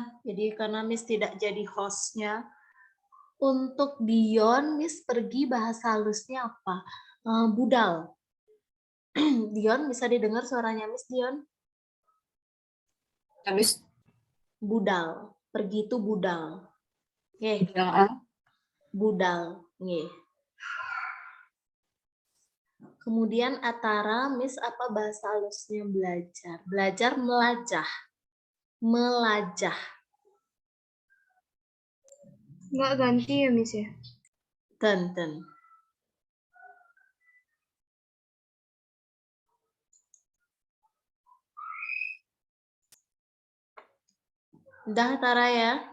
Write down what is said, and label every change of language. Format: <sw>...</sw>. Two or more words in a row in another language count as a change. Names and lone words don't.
<id>Jadi karena Miss tidak jadi hostnya. Untuk Dion, Miss pergi bahasa halusnya apa? Budal. Dion, bisa didengar suaranya Miss Dion? Ya, Miss. Budal. Pergi itu budal. Oke.</id> <jv>Budal. Nggih.</jv> <id>Kemudian Atara, Miss apa bahasa halusnya belajar?</id> <ban>Belajar melajah. Melajah.</ban> <id>Nggak ganti ya Miss ya? Ten. Udah Tara ya?</id>